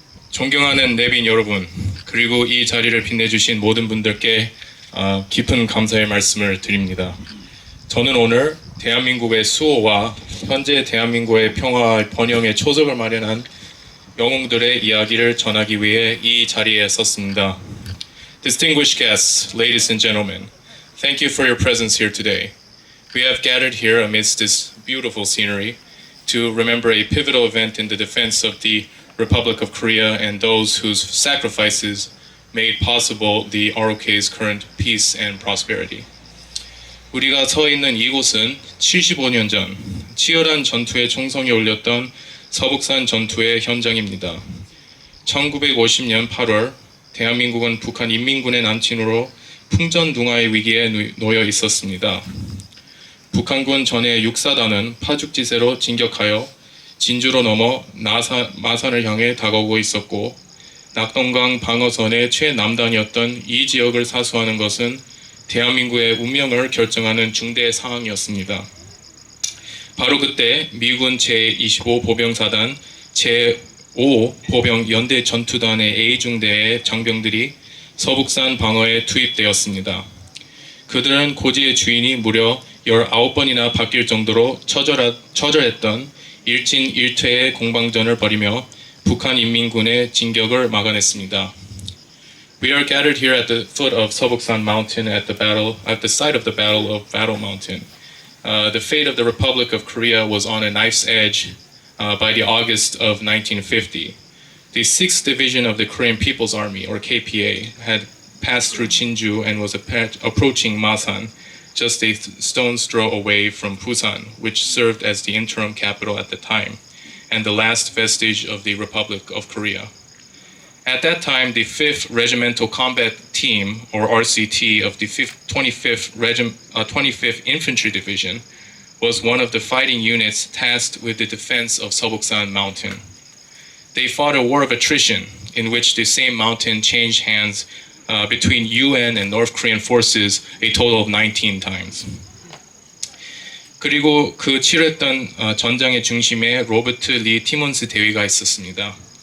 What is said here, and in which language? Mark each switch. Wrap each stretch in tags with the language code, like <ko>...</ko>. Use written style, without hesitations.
<ko>존경하는 내빈 여러분, 그리고 이 자리를 빛내주신 모든 분들께 깊은 감사의 말씀을 드립니다. 저는 오늘 대한민국의 수호와 현재 대한민국의 평화와 번영의 초석을 마련한 영웅들의 이야기를 전하기 위해 이 자리에 섰습니다.</ko> <en>Distinguished guests, ladies and gentlemen, thank you for your presence here today. We have gathered here amidst this beautiful scenery to remember a pivotal event in the defense of the Republic of Korea and those whose sacrifices made possible the ROK's current peace and prosperity.</en> <ko>우리가 서 있는 이곳은 75년 전 치열한 전투의 총성이 울렸던 서북산 전투의 현장입니다. 1950년 8월 대한민국은 북한 인민군의 난침으로 풍전등화의 위기에 놓여 있었습니다. 북한군 전해 육사단은 파죽지세로 진격하여 진주로 넘어 마산을 향해 다가오고 있었고, 낙동강 방어선의 최남단이었던 이 지역을 사수하는 것은 대한민국의 운명을 결정하는 중대 사항이었습니다. 바로 그때 미군 제25 보병사단 제5 보병 연대 전투단의 A중대의 장병들이 서북산 방어에 투입되었습니다. 그들은 고지의 주인이 무려 19번이나 바뀔 정도로 처절했던 일진일퇴의 공방전을 벌이며 북한 인민군의 진격을 막아냈습니다.</ko> <en>We are gathered here at the foot of Seobuksan Mountain at the site of the Battle of Battle Mountain. The fate of the Republic of Korea was on a knife's edge by the August of 1950. The 6th Division of the Korean People's Army, or KPA, had passed through Jinju and was approaching Masan, just a stone's throw away from Busan, which served as the interim capital at the time, and the last vestige of the Republic of Korea. At that time, the 5th Regimental Combat Team, or RCT, of the 25th Infantry Division was one of the fighting units tasked with the defense of Seobuksan Mountain. They fought a war of attrition in which the same mountain changed hands between UN and North Korean forces a total of 19 times.</en> <ko>그리고 그 치렀던 전장의 중심에 로버트 리 티몬스 대위가 있었습니다.</ko>